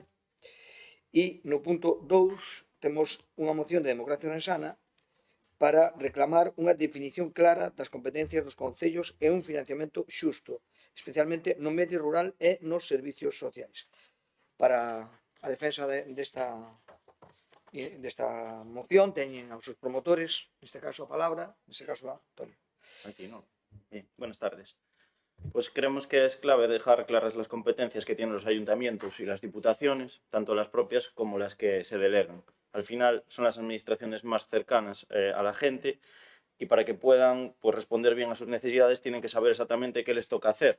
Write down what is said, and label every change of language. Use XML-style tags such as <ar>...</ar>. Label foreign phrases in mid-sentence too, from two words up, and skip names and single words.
<gl>E no punto 2 temos unha moción de Democracia Orensana para reclamar unha definición clara das competencias dos concellos e un financiamento xusto, especialmente no medio rural e nos servicios sociais. Para a defensa desta moción teñen aos seus promotores, neste caso a palabra, neste caso a Antonio.</gl> <es>Aquí, ¿no? Bien, buenas tardes. Pues creemos que es clave dejar claras las competencias que tienen los ayuntamientos y las diputaciones, tanto las propias como las que se delegan. Al final son las administraciones más cercanas a la gente y para que puedan responder bien a sus necesidades tienen que saber exactamente qué les toca hacer.</es>